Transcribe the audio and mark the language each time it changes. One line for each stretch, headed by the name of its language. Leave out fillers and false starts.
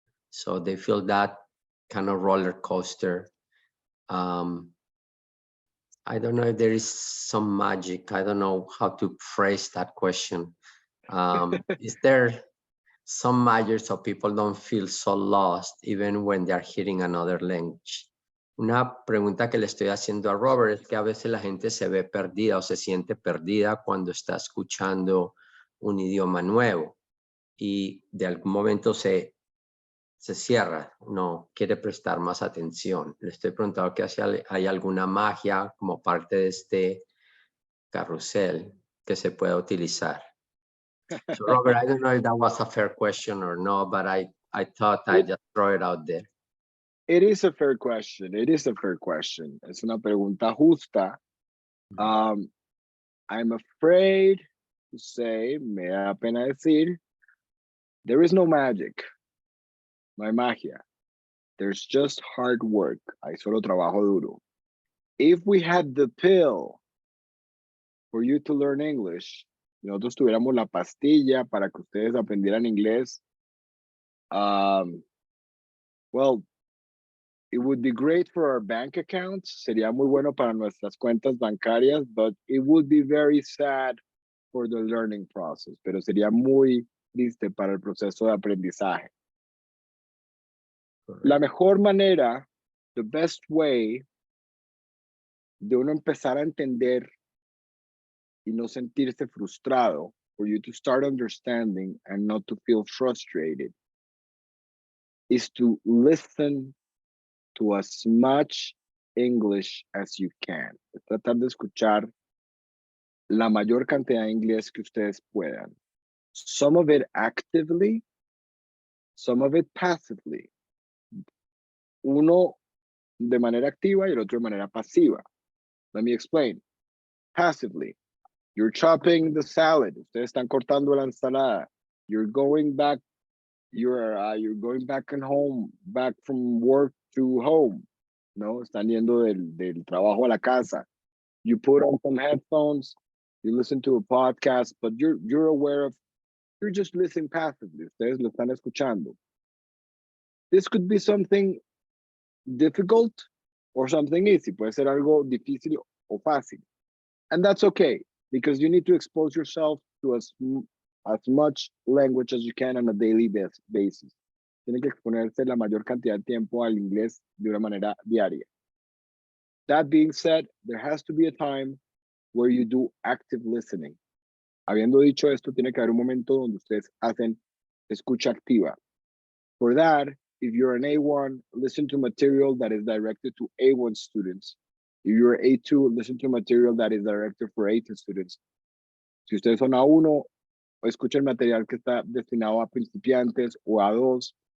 English: So they feel that kind of roller coaster. I don't know if there is some magic. I don't know how to phrase that question. Is there some magic so people don't feel so lost even when they're hearing another language?
Spanish: Una pregunta que le estoy haciendo a Robert es que a veces la gente se ve perdida o se siente perdida cuando está escuchando un idioma nuevo y de algún momento se cierra, no quiere prestar más atención. Le estoy preguntando que hay alguna magia como parte de este carrusel que se pueda utilizar.
English: So Robert, I don't know if that was a fair question or no, but I thought I'd just throw it out there. It is a fair question. It is a fair question.
Spanish: Es una pregunta justa.
English: I'm afraid to say,
Spanish: me da pena decir,
English: there is no magic.
Spanish: No hay magia.
English: There's just hard work.
Spanish: Hay solo trabajo duro.
English: If we had the pill for you to learn English,
Spanish: nosotros tuviéramos la pastilla para que ustedes aprendieran inglés,
English: well, it would be great for our bank accounts.
Spanish: Sería muy bueno para nuestras cuentas bancarias,
English: but it would be very sad for the learning process.
Spanish: Pero sería muy triste para el proceso de aprendizaje. La mejor manera,
English: the best way
Spanish: de uno empezar a entender y no sentirse frustrado,
English: for you to start understanding and not to feel frustrated, is to listen to as much English as you can.
Spanish: Es tratar de escuchar la mayor cantidad de inglés que ustedes puedan.
English: Some of it actively, some of it passively.
Spanish: Uno de manera activa y el otro de manera pasiva.
English: Let me explain. Passively, you're chopping the salad.
Spanish: Ustedes están cortando la ensalada.
English: You're going back. You're going back and home, back from work to home.
Spanish: No, están yendo del trabajo a la casa.
English: You put on some headphones. You listen to a podcast, but you're aware of. You're just listening passively.
Spanish: Ustedes lo están escuchando.
English: This could be something difficult or something easy.
Spanish: Puede ser algo difícil o fácil.
English: And that's okay, because you need to expose yourself to as much language as you can on a daily basis.
Spanish: Tiene que exponerse la mayor cantidad de tiempo al inglés de una manera diaria.
English: That being said, there has to be a time where you do active listening.
Spanish: Habiendo dicho esto, tiene que haber un momento donde ustedes hacen escucha activa.
English: For that, if you're an A1, listen to material that is directed to A1 students. If you're A2, listen to material that is directed for A2 students.
Spanish: Si ustedes son A1, escuchen material que está destinado a principiantes o A2.